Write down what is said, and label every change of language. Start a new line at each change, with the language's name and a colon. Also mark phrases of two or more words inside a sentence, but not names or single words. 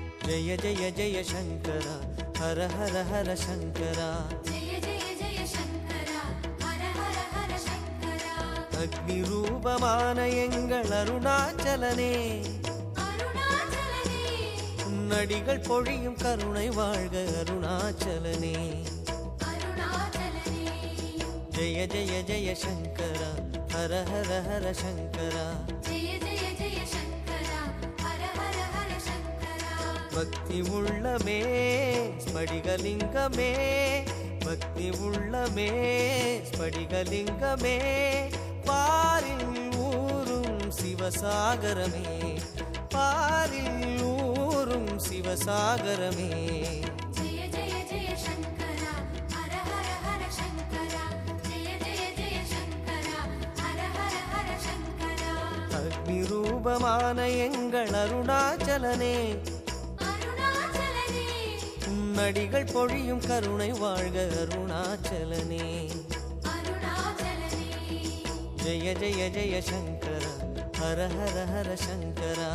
Sanskrit: ஜெய ஜெய ஜெய சங்கர ஹர ஹர ஹர சங்கரா जय जय जय शङ्करा हर हर हर शङ्करा
Tamil: அக்னி ரூபமான எங்கள் அருணாச்சலனே अरुणाचलने உன்னடிகள் பொழியும் கருணை வாழ்க அருணாச்சலனே अरुणाचलने
Sanskrit: ஜெய ஜெய ஜெய சங்கர ஹர ஹர ஹர சங்கரா जय जय जय शङ्करा हर हर हर शङ्करा
Tamil: பக்தி உள்ளமே ஸ்படிகலிங்கமே பக்தி உள்ளமே ஸ்படிகலிங்கமே பாரில் ஊரும் சிவசாகரமே பாரில் ஊரும் சிவசாகரமே
Sanskrit: जय जय जय शङ्करा हर हर हर शङ्करा जय जय जय शङ्करा हर हर हर शङ्करा
Tamil: அக்னி ரூபமான எங்கள் அருணாச்சலனே अरुणाचलने உன்னடிகள் பொழியும் கருணை வாழ்க அருணாச்சலனே अरुणाचलने
Sanskrit: ஜெய ஜெய ஜெய சங்கர ஹர ஹர ஹர சங்கரா